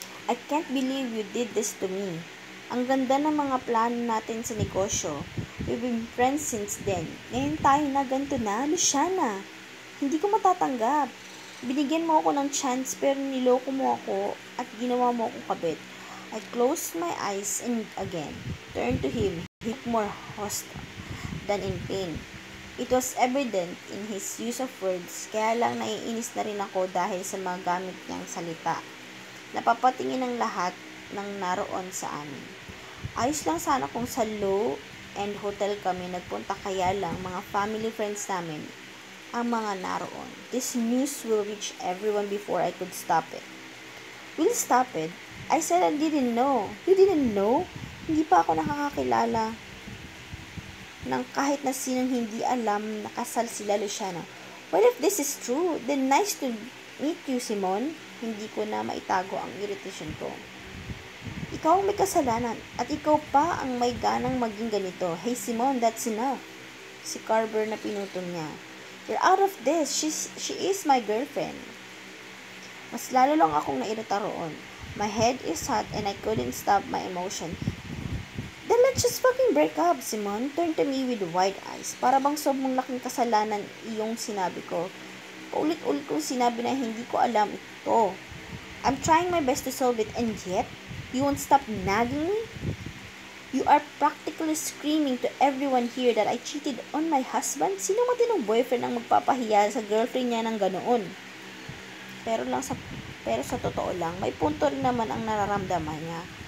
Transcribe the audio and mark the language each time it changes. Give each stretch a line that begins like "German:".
English: I can't believe you did this to me.
Filipino: Ang ganda ng mga plano natin sa negosyo.
English: We've been friends since then.
Filipino: Ngayon tayo na ganito na,
English: Luciana.
Filipino: Hindi ko matatanggap. Binigyan mo ako ng chance pero niloko mo ako at ginawa mo akong kabit.
English: I closed my eyes and again turned to him. He looked more hostile than in pain. It was evident in his use of words,
Filipino: kaya lang naiinis na rin ako dahil sa mga gamit niyang salita. Napapatingin ang lahat ng naroon sa amin. Ayos lang sana kung sa low-end hotel kami nagpunta, kaya lang mga family friends namin ang mga naroon.
English: This news will reach everyone before I could stop it. Will stop it? I said I didn't know. You didn't know?
Filipino: Hindi pa ako nakakakilala ng kahit na sinong hindi alam na kasal sila, Luciana.
English: Well, if this is true, then nice to meet you, Simon.
Filipino: Hindi ko na maitago ang irritation ko. Ikaw ang may kasalanan at ikaw pa ang may ganang maging ganito.
English: Hey, Simon, that's enough.
Filipino: Si Carver na pinutol niya.
English: You're out of this. She is my girlfriend.
Filipino: Mas lalo lang akong nairita roon. My head is hot and I couldn't stop my emotion. Then let's just fucking break up, Simon.
English: Turned to me with wide eyes.
Filipino: Para bang sobrang laking kasalanan iyong sinabi ko. Paulit-ulit kong sinabi na hindi ko alam ito.
English: I'm trying my best to solve it and yet, you won't stop nagging me? You are practically screaming to everyone here that I cheated on my husband?
Filipino: Sino matinong boyfriend ang magpapahiya sa girlfriend niya ng ganoon? Pero sa totoo lang, may punto rin naman ang nararamdaman niya.